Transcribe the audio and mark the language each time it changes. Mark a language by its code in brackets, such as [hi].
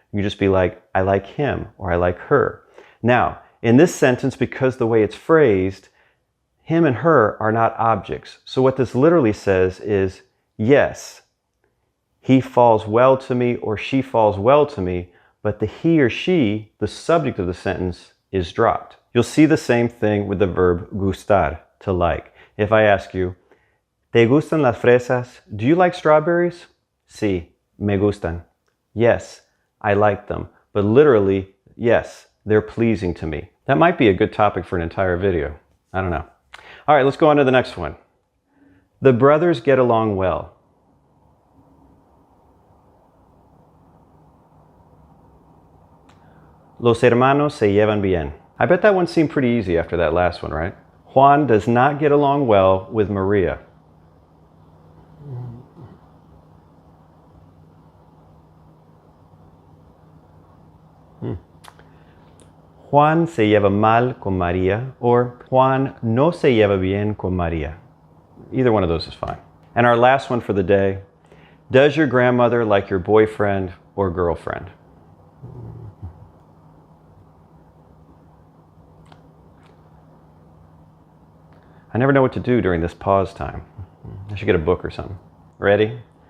[en] You just be like, I like him or I like her. Now, in this sentence, because the way it's phrased, him and her are not objects. So what this literally says is, yes, he falls well to me or she falls well to me, but the he or she, the subject of the sentence, is dropped. You'll see the same thing with the verb gustar, to like. If I ask you, ¿te gustan las fresas? Do you like strawberries? Sí, me gustan. Yes, I like them. But literally, yes, they're pleasing to me. That might be a good topic for an entire video. I don't know. All right, let's go on to the next one. The brothers get along well. [es] Los hermanos se llevan bien. [en] I bet that one seemed pretty easy after that last one, right? Juan does not get along well with Maria. [es] Juan se lleva mal con María, or Juan no se lleva bien con María. [en] Either one of those is fine. And our last one for the day, does your grandmother like your boyfriend or girlfriend? I never know what to do during this pause time. I should get a book or something. Ready?